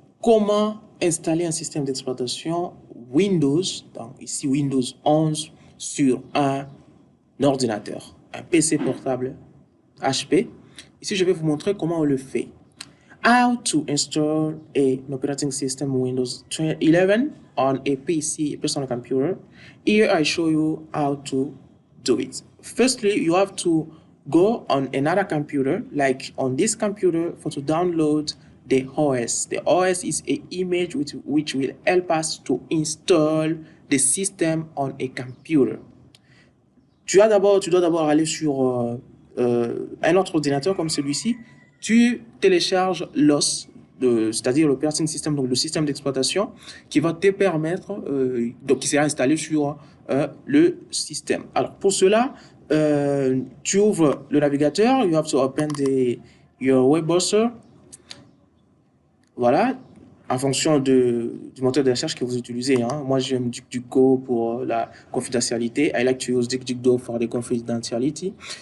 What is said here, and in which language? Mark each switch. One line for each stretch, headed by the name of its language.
French: Comment installer un système d'exploitation Windows, donc ici Windows 11, sur un ordinateur, un PC portable HP. Ici, je vais vous montrer comment on le fait.
English: How to install an operating system Windows 11 on a PC, a personal computer. Here I show you how to do it. Firstly, you have to go on another computer, like on this computer, to download the OS. The OS is an image which will help us to install the system on a computer.
French: Tu dois d'abord aller sur un autre ordinateur comme celui-ci. Tu télécharges l'OS, c'est-à-dire
English: l'operating system,
French: donc le système d'exploitation, qui va te permettre, donc qui sera installé sur le système. Alors pour cela, tu ouvres le navigateur.
English: You have to open your web browser.
French: Voilà, en fonction du moteur de recherche que vous utilisez. Hein. Moi, j'aime DuckDuckGo pour la confidentialité.
English: I like to use DuckDuckGo for the confidentiality.